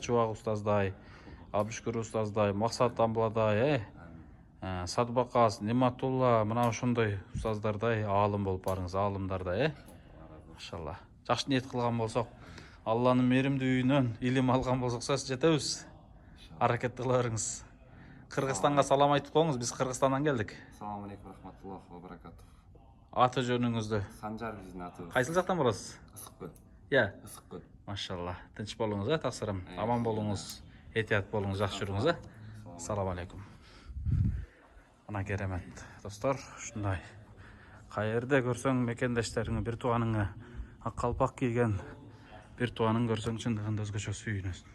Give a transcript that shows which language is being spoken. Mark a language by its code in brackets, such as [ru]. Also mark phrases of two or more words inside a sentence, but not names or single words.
[ky] Чубак устаздай, Абдышкүр устаздай, Максат Амбладай, Садбакас, Нематулла, мына ошондой устаздардай аалым болуп барыңыз, аалымдардай, иншалла. Жакшы ниет кылган болсок, Алланын меримдүү үйүнөн илим алган болсок, сөз жетебиз. Аракет кыла бериңиз. Кыргызстанга салам айтып коюңуз, биз Кыргызстандан келдик. [uz] Assalomu alaykum rahmatullohi va barakatuh. [ky] Аты жөнүңүздү? Санжар биздин атыбыз. Кайсыл жактан барасыз? Ысыккөл. Ысыккөл. Машалла. Тынч болуңуз, таксырым. Аман болуңуз, этият болуңуз, жакшы жүрүңүз. [ar] السلام عليكم. [ky] Мына керемет достор, ушундай. Каерде көрсөң мекендештериңи, бир тууганыңы ак калпак кийген бир тууганын көрсөң чындыгында өзгөчө сүйүнөсүң.